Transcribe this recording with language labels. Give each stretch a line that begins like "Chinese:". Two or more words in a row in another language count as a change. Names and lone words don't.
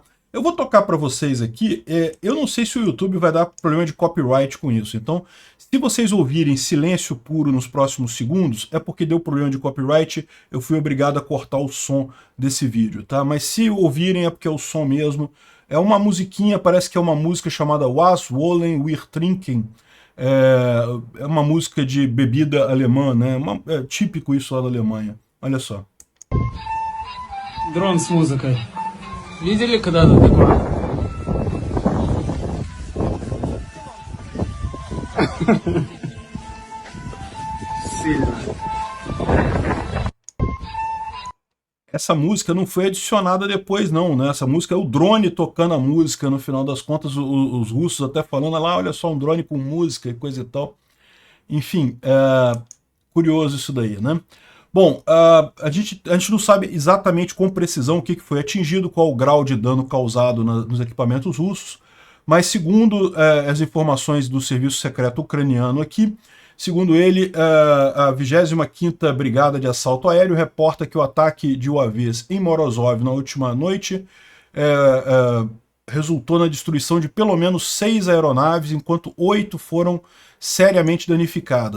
Portuguese: Eu vou tocar para vocês aqui, eu não sei se o YouTube vai dar problema de copyright com isso, então se vocês ouvirem silêncio puro nos próximos segundos, é porque deu problema de copyright, eu fui obrigado a cortar o som desse vídeo, tá? Mas se ouvirem é porque é o som mesmo, é uma musiquinha, parece que é uma música chamada Was wollen wir trinken, é uma música de bebida alemã, né? É típico isso lá da Alemanha, olha só.
Russian: Дрон с музыкой. Видели когда-то такое? Сильно.
Portuguese: Essa música não foi adicionada depois não, né? Essa música é o drone tocando a música, no final das contas os russos até falando lá, olha só, um drone com música e coisa e tal. Enfim, Curioso isso daí, né? Bom, a gente não sabe exatamente com precisão o que foi atingido, qual o grau de dano causado nos equipamentos russos, mas segundo as informações do Serviço Secreto Ucraniano aqui, segundo ele, a 25ª Brigada de Assalto Aéreo reporta que o ataque de UAVs em Morozov na última noite resultou na destruição de pelo menos 6 aeronaves, enquanto 8 foram seriamente danificadas.